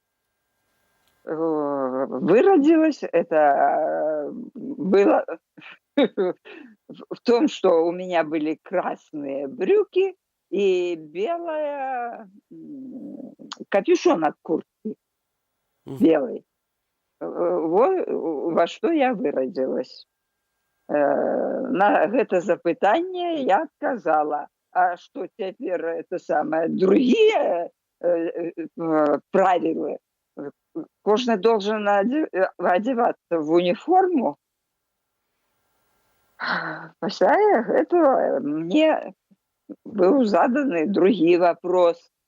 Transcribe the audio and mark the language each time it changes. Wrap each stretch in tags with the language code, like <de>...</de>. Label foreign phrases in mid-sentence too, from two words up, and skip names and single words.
<ru>Выродилась, это было в том, что у меня были красные брюки и белая капюшон от куртки белый. Вот во что я выразилась.</ru> <be>На гэта запытанне я адказала,</be> <ru>а что теперь это самое другие правила? Кожный должен одеваться в униформу. После этого мне был задан другой вопрос.</ru>